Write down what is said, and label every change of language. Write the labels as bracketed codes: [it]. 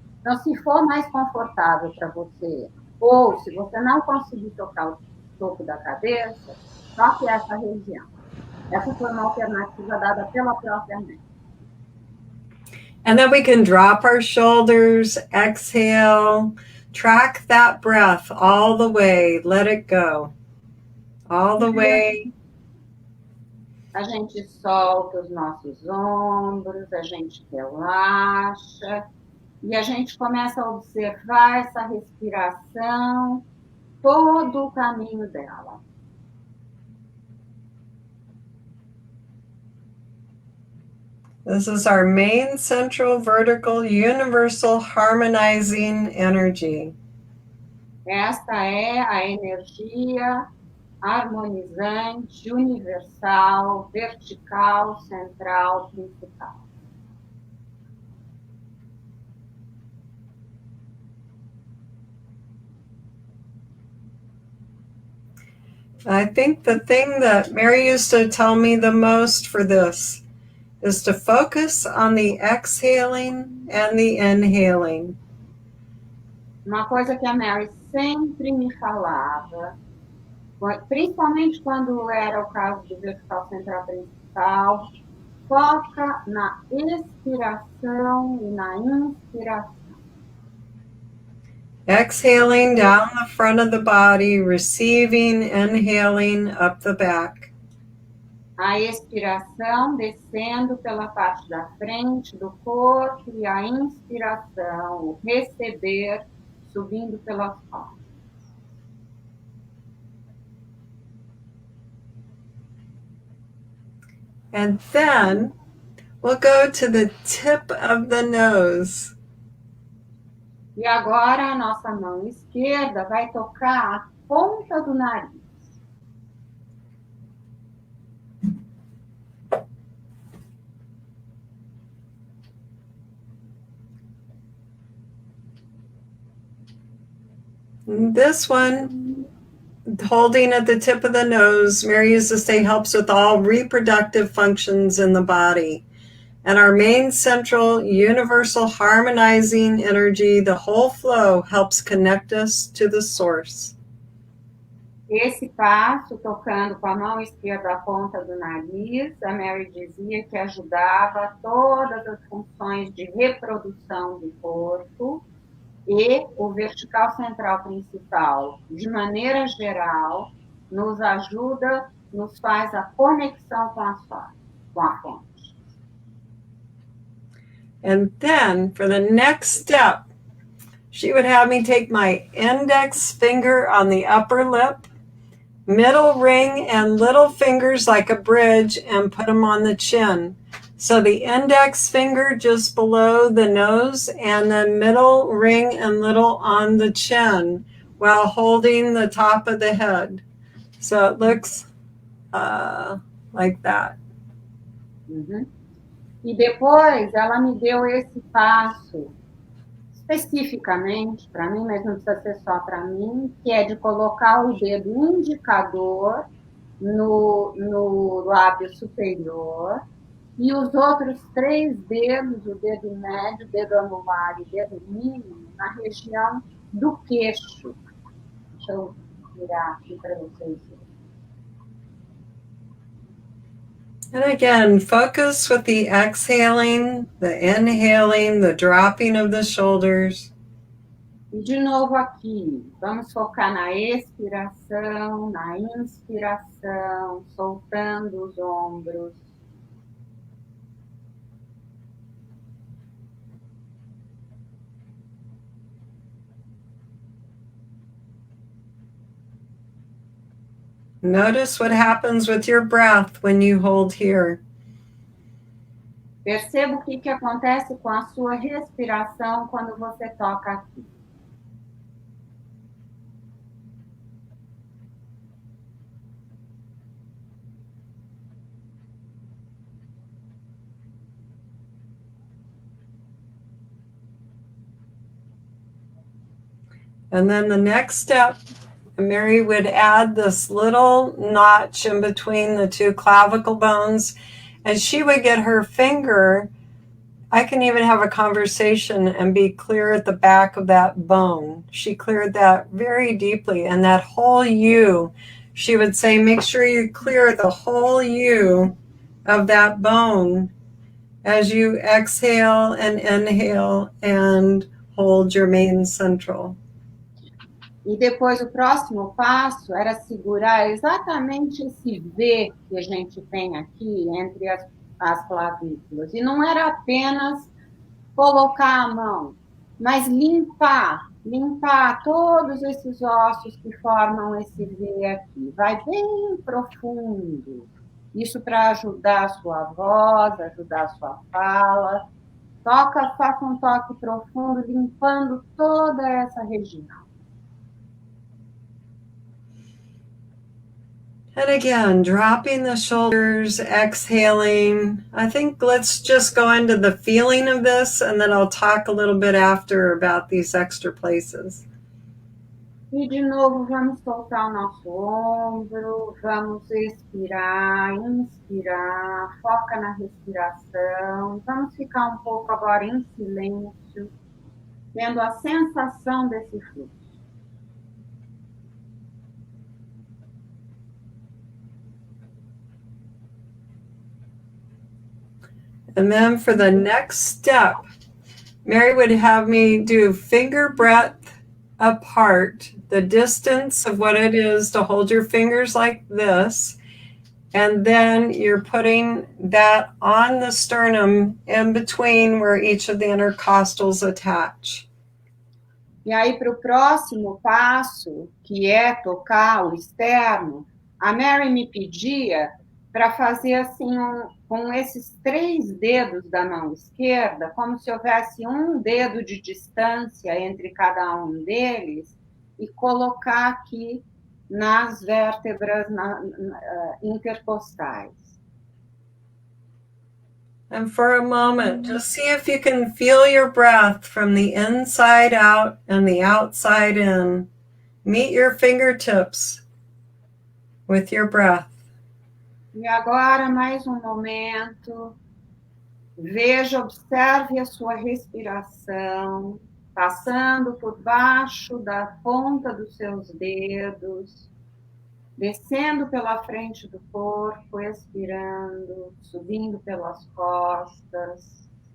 [pt] Então, se for mais confortável para você, ou se você não conseguir tocar o topo da cabeça, toque essa região. Essa foi uma alternativa dada pela própria mãe. [en] And then we can drop our shoulders, exhale, track that breath all the way, let it go. All the way. [pt] A gente solta os nossos ombros, a gente relaxa e a gente começa a observar essa respiração, todo o caminho dela. [en] This is our main central vertical universal harmonizing energy. [pt] Esta é a energia harmonizante, universal, vertical, central, principal. [en] I think the thing that Mary used to tell me the most for this is to focus on the exhaling and the inhaling. [pt] Uma coisa que a Mary sempre me falava, principalmente quando era o caso do vertical central principal, foca na expiração e na inspiração. [en] Exhaling down the front of the body, receiving, inhaling up the back. [pt] A expiração descendo pela parte da frente do corpo e a inspiração, o receber, subindo pelas costas. [en] And then we'll go to the tip of the nose. [pt] E agora a nossa mão esquerda vai tocar a ponta do nariz. [en] This one, holding at the tip of the nose, Mary used to say helps with all reproductive functions in the body. And our main central universal harmonizing energy, the whole flow, helps connect us to the source. [pt] Esse passo, tocando com a mão esquerda a ponta do nariz, a Mary dizia que ajudava todas as funções de reprodução do corpo e o vertical central principal, de maneira geral, nos ajuda, nos faz a conexão com a fonte. [en] And then, for the next step, she would have me take my index finger on the upper lip, middle ring and little fingers like a bridge, and put them on the chin. So the index finger just below the nose and the middle ring and little on the chin while holding the top of the head. So it looks like that. Uhum. [pt] E depois ela me deu esse passo, especificamente para mim, mas não precisa ser só para mim, que é de colocar o dedo indicador no lábio superior e os outros 3 dedos, o dedo médio, o dedo anular e o dedo mínimo, na região do queixo. Deixa eu virar aqui para vocês verem. [en] And again, focus with the exhaling, the inhaling, the dropping of the shoulders. [pt] E de novo aqui, vamos focar na expiração, na inspiração, soltando os ombros. [en] Notice what happens with your breath when you hold here. [pt] Perceba o que acontece com a sua respiração quando você toca aqui. [en] And then the next step, Mary would add this little notch in between the two clavicle bones, and she would get her finger. I can even have a conversation and be clear at the back of that bone. She cleared that very deeply, and that whole U, she would say, make sure you clear the whole U of that bone as you exhale and inhale and hold your main central. [pt] E depois o próximo passo era segurar exatamente esse V que a gente tem aqui entre as clavículas. E não era apenas colocar a mão, mas limpar todos esses ossos que formam esse V aqui. Vai bem profundo. Isso para ajudar a sua voz, ajudar a sua fala. Faça um toque profundo, limpando toda essa região. [en] And again, dropping the shoulders, exhaling. I think let's just go into the feeling of this, and then I'll talk a little bit after about these extra places. [pt] E de novo, vamos soltar o nosso ombro, vamos expirar, inspirar, foca na respiração. Vamos ficar um pouco agora em silêncio, tendo a sensação desse fluxo. [en] And then for the next step, Mary would have me do finger breadth apart, the distance of what it is to hold your fingers like this. And then you're putting that on the sternum in between where each of the intercostals attach. [pt] E aí, para o próximo passo, que é tocar o externo, a Mary me pedia para fazer assim, com esses 3 dedos da mão esquerda, como se houvesse um dedo de distância entre cada um deles, e colocar aqui nas vértebras intercostais. [en] And for a moment, just see if you can feel your breath from the inside out and the outside in. Meet your fingertips with your breath. [pt] E agora, mais um momento. Veja, observe a sua respiração, passando por baixo da ponta dos seus dedos, descendo pela frente do corpo, expirando, subindo pelas costas.